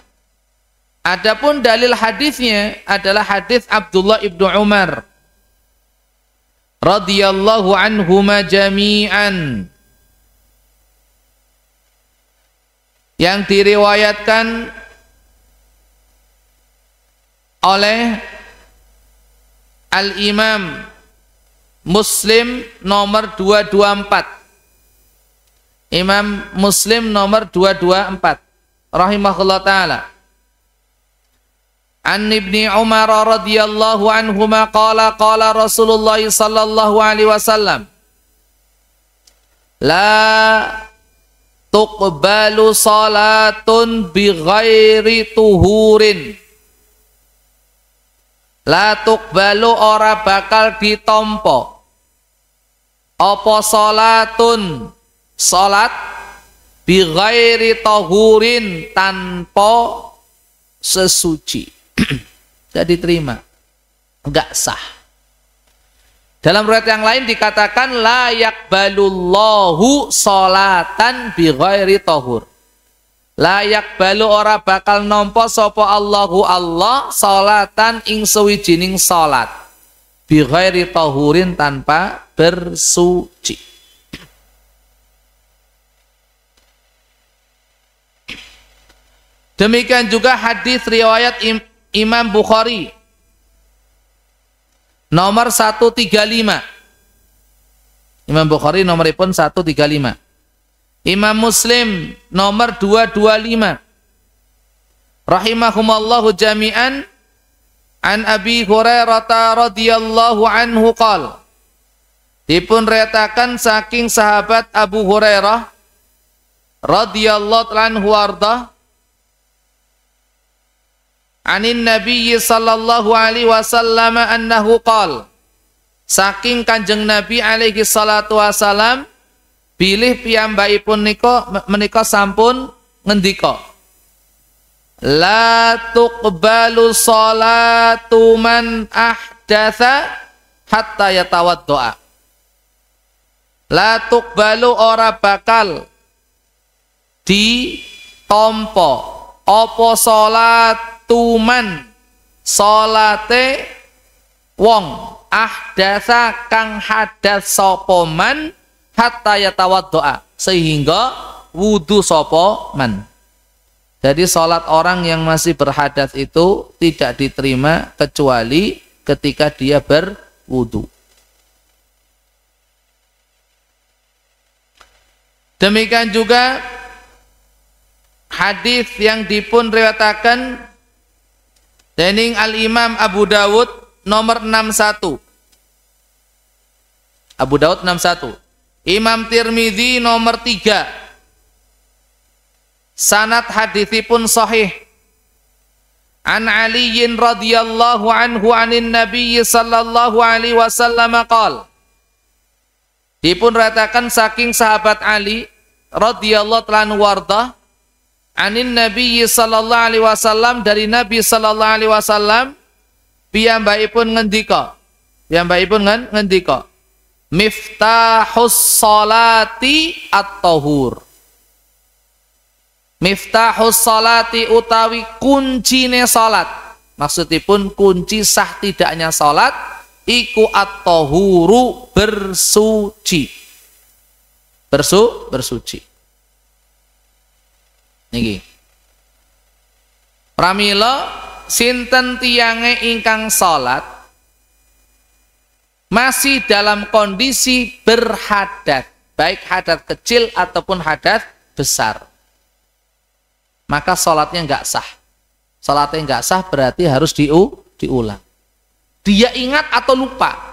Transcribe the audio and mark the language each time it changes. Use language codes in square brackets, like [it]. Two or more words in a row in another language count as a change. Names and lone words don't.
[id] Adapun dalil hadisnya adalah hadis Abdullah ibnu Umar [ar] رضي الله عنهما جميعا, [id] yang diriwayatkan oleh Al-Imam Muslim nomor 224. Imam Muslim nomor 224 [ar] رحمه الله تعالى. عن ابن عمر رضي الله عنهما قال قال رسول الله صلى الله عليه وسلم، لا تقبل صلاة بغير طهور. لا تقبل, [jv] ora bakal ditompo Apa salatun salat [ar] بغير طهور [jv] tanpa sesuci. [id] Tidak diterima, enggak sah. Dalam riwayat yang lain dikatakan [ar] لا يقبل الله صلاة بغير طهور. لا يقبل [jv] ora bakal nampa sapa Allahu Allah salatan ing sawijining salat [ar] بغير طهور [jv] tanpa bersuci. [id] Demikian juga hadis riwayat Imam Bukhari nomor 135. [jv] Imam Bukhari nomoripun 135. [id] Imam Muslim nomor 225. [ar] رحمهم الله جميعا عن أبي هريرة رضي الله عنه قال. [jv] Dipun retakan saking sahabat [ar] Abu Hurairah رضي الله عنه وردا عن النبي صلى الله عليه وسلم أنه قال. [jv] Saking Kanjeng [ar] Nabi عليه الصلاة والسلام [jv] bilih piyambakipun menika sampun ngendika [ar] لا تقبل صلاة من أحدث حتى يتوضأ. لا تقبل [jv] ora bakal ditampa apa salat tuman salate wong ahdasa kang hadas sapa man [ar] حتى يتوضأ [jv] sehingga wudu sapa man. [id] Jadi salat orang yang masih berhadas itu tidak diterima kecuali ketika dia berwudu. Demikian juga hadis yang [jv] dipun riwayataken dening [id] Al-Imam Abu Dawud nomor 61. Abu Dawud 61. Imam Tirmidzi nomor 3. [jv] Sanad haditsipun sahih. [ar] عن علي رضي الله عنه عن النبي صلى الله عليه وسلم قال. [jv] Dipun ratakan saking sahabat [ar] Ali رضي الله عنه وردا عن النبي صلى الله عليه وسلم dari النبي صلى الله عليه وسلم [jv] piyambakipun ngendika [ar] مفتاح الصلاة الطهور. مفتاح الصلاة [jv] utawi kuncine salat, maksudipun kunci sah tidaknya salat iku at-tahuru bersuci. [id] Bersuci. Niki. [jv] Pramila sinten tiyange ingkang [id] salat masih dalam kondisi berhadat, baik hadat kecil ataupun hadat besar, maka salatnya enggak sah. Salatnya enggak sah berarti harus diulang. Dia ingat atau lupa.